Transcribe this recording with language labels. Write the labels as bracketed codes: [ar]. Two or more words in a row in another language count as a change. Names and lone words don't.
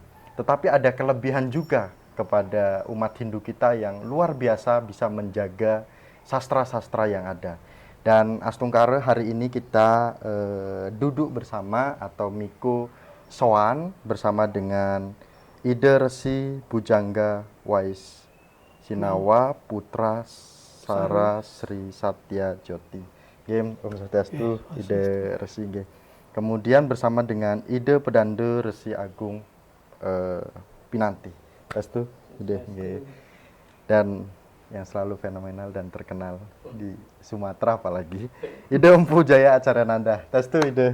[id] Tetapi ada kelebihan juga kepada umat Hindu kita yang luar biasa bisa menjaga sastra-sastra yang ada. Dan Astungkara hari ini kita duduk bersama atau Miko Soan bersama dengan Ida Resi Bujangga Wais Sinawa Putra Sara Sri Satya Jyoti. Om Swastiastu, Ida Resi. Kemudian bersama dengan Ida Pedanda Resi Agung Pinanti. Swastiastu, Ida. Dan yang selalu fenomenal dan terkenal di Sumatera apalagi Ida Empu Jaya Acaryananda. Swastiastu, Ida.